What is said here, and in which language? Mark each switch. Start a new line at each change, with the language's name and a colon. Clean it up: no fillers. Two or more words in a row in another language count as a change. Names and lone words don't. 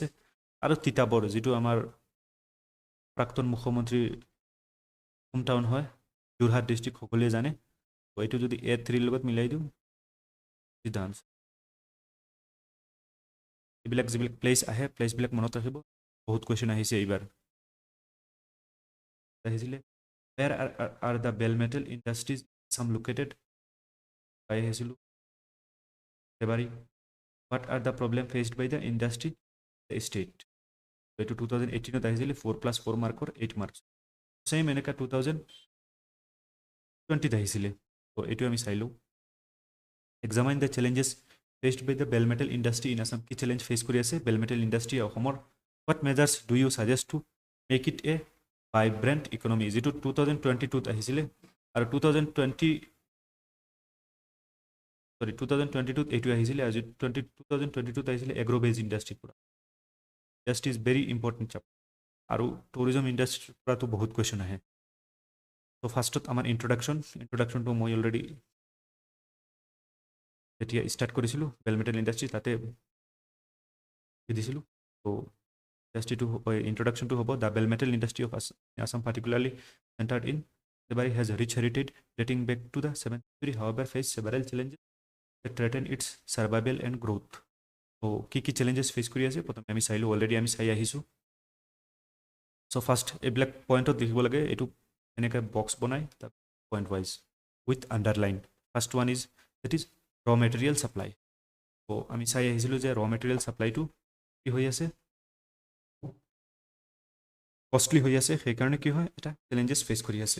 Assamese: আৰু তিতাবৰ, যিটো আমাৰ প্ৰাক্তন মুখ্যমন্ত্ৰীৰ হোম টাউন হয়, যোৰহাট ডিষ্ট্ৰিক্ট সকলোৱে জানে। তো এইটো যদি A3ৰ লগত মিলাই দিওঁ, সিদ্ধান্ত এইবিলাক যিবিলাক প্লেচ আহে, প্লেচবিলাক মনত ৰাখিব, বহুত কুৱেশ্যন আহিছে এইবাৰ।
English: আহিছিলে where are the bell metal industries some located,
Assamese: পাই আহিছিলোঁ ফেব্ৰুৱাৰী।
English: what are the problem faced by the industry state,
Assamese: এইটো 2018ত আহিছিলে 4+4 মাৰ্কৰ 8 মাৰ্কছ। ছেইম এনেকুৱা 2020ত আহিছিলে। তো এইটো আমি চাই লওঁ।
English: examine the challenges faced by the bell metal industry in Assam।
Assamese: কি
English: challenge face
Assamese: কৰি আছে
English: bell metal industry
Assamese: অসমৰ।
English: what measures do you suggest to make it a vibrant economy,
Assamese: যিটো 2022ত আহিছিলে। আৰু 2022ত এইটো আহিছিলে, আৰু 2022ত আহিছিলে
English: agro based
Assamese: ইণ্ডাষ্ট্ৰিৰ পৰা।
English: industry is very important chapter,
Assamese: আৰু টুৰিজম ইণ্ডাষ্ট্ৰিৰ পৰাতো বহুত কুৱেশ্যন আহে। তো ফাৰ্ষ্টত আমাৰ ইন্ট্ৰডাকশ্যনটো মই অলৰেডি যেতিয়া ষ্টাৰ্ট কৰিছিলোঁ
English: bell metal industry
Assamese: তাতে দিছিলোঁ। তো ইণ্ডাষ্ট্ৰিটো ইন্ট্ৰডাকশ্যনটো হ'ব
English: the bell metal industry of Assam particularly centered in Sebari has a rich heritage dating back to the 7th century, however faced several challenges that threaten its survival and growth.
Assamese: তো কি
English: challenges face
Assamese: কৰি আছে প্ৰথমে আমি চাইলোঁ, অলৰেডি আমি চাই আহিছোঁ। চ' ফাৰ্ষ্ট এইবিলাক পইণ্টত দেখিব লাগে, এইটো এনেকৈ বক্স বনাই তাত
English: point wise with underline. first one is that is raw material supply.
Assamese: তো আমি চাই আহিছিলোঁ যে
English: raw material
Assamese: ছাপ্লাইটো কি হৈ আছে কষ্টলি হৈ আছে, সেইকাৰণে কি হয় এটা
English: challenges face
Assamese: কৰি আছে।